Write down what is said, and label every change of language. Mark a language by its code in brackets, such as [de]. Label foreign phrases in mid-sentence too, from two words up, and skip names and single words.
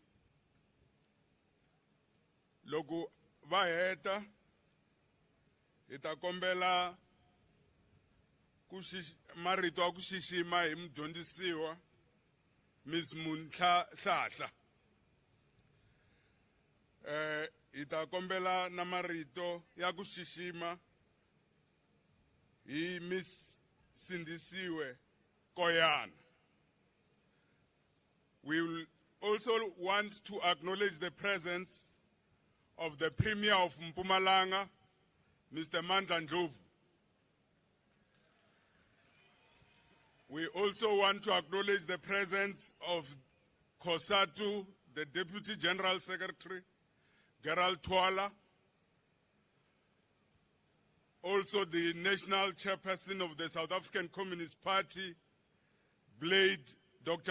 [ts] Loko vaheta ita kombela marito a ku xixima hi mudyondzisiwa Miss Munhlahla. Ita kombela na marito ya ku xixima hi Miss Sindisiwe Koyana. [en] We will also want to acknowledge the presence of the Premier of Mpumalanga, Mr. Mandla Ndlovu. We also want to acknowledge the presence of COSATU, the Deputy General Secretary, Gerald Twala, also the National Chairperson of the South African Communist Party, Dr.